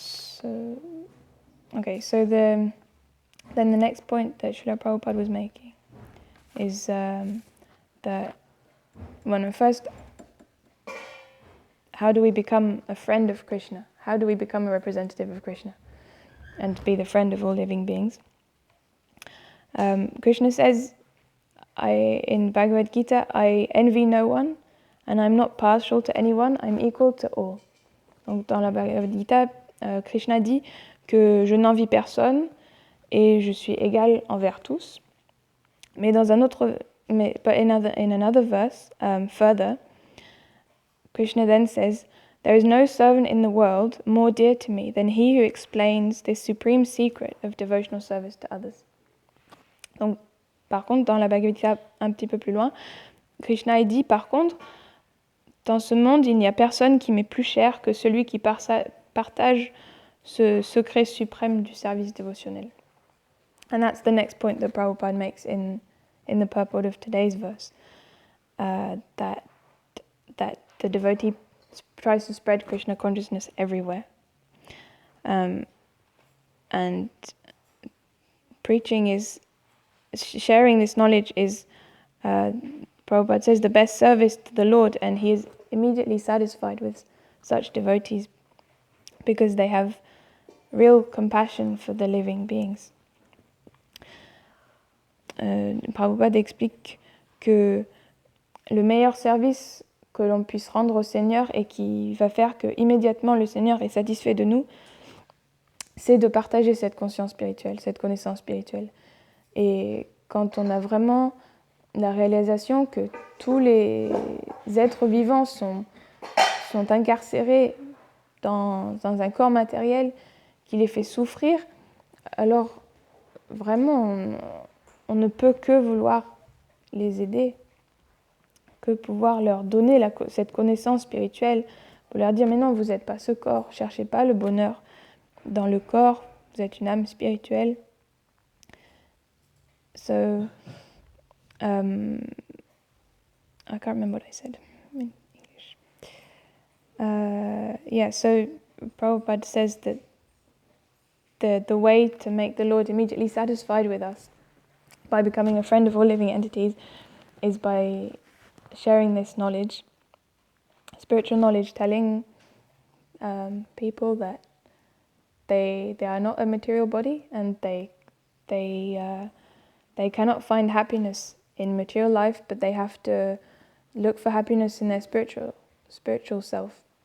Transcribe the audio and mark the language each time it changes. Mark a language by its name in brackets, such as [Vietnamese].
[English] So then the next point that Srila Prabhupada was making is that first, how do we become a friend of Krishna? How do we become a representative of Krishna and be the friend of all living beings? Krishna says in Bhagavad Gita, I envy no one and I'm not partial to anyone, I'm equal to all. [French] Donc dans la Bhagavad Gita, Krishna dit que je n'envie personne et je suis égal envers tous. Mais [English] in another verse, further, Krishna then says There is no servant in the world more dear to me than he who explains this supreme secret of devotional service to others. [French] Donc, par contre, dans la Bhagavad Gita, un petit peu plus loin, Krishna dit, par contre, dans ce monde, il n'y a personne qui m'est plus cher que celui qui partage ce secret suprême du service dévotionnel. [English] And that's the next point that Prabhupada makes in the purport of today's verse, that the devotee tries to spread Krishna consciousness everywhere. And preaching is, sharing this knowledge is, Prabhupada says, the best service to the Lord, and he is immediately satisfied with such devotees because they have real compassion for the living beings. [French] Prabhupada explique que le meilleur service que l'on puisse rendre au Seigneur et qui va faire que immédiatement le Seigneur est satisfait de nous, c'est de partager cette conscience spirituelle, cette connaissance spirituelle. Et quand on a vraiment la réalisation que tous les êtres vivants sont incarcérés dans un corps matériel qui les fait souffrir, alors vraiment on ne peut que vouloir les aider, que pouvoir leur donner cette connaissance spirituelle, pour leur dire mais non, vous n'êtes pas ce corps, cherchez pas le bonheur dans le corps, vous êtes une âme spirituelle. [English] So, I can't remember what I said in English. So Prabhupada says that the way to make the Lord immediately satisfied with us by becoming a friend of all living entities is by sharing this knowledge, spiritual knowledge, telling people that they are not a material body and they cannot find happiness in material life, but they have to look for happiness in their spiritual self.